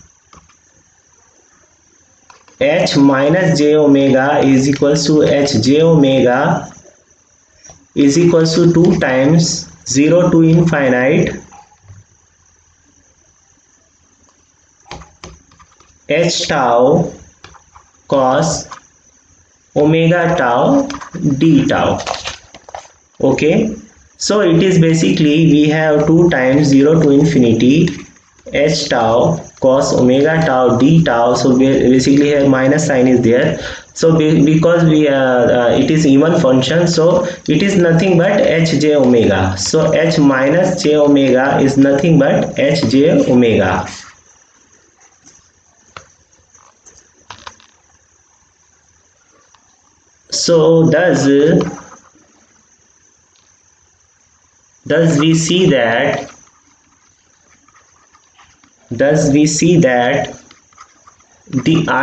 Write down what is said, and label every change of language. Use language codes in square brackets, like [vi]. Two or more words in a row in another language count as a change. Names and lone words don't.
[en] h h minus j omega is equals to h j omega is equals to 2 times 0 to infinite h tau cos omega tau d tau. Okay, so it is basically we have 2 times 0 to infinity h tau cos omega tau d tau. So basically here minus sign is there. So because we it is even function, so it is nothing but h j omega. So h minus j omega is nothing but h j omega. So thus we see that the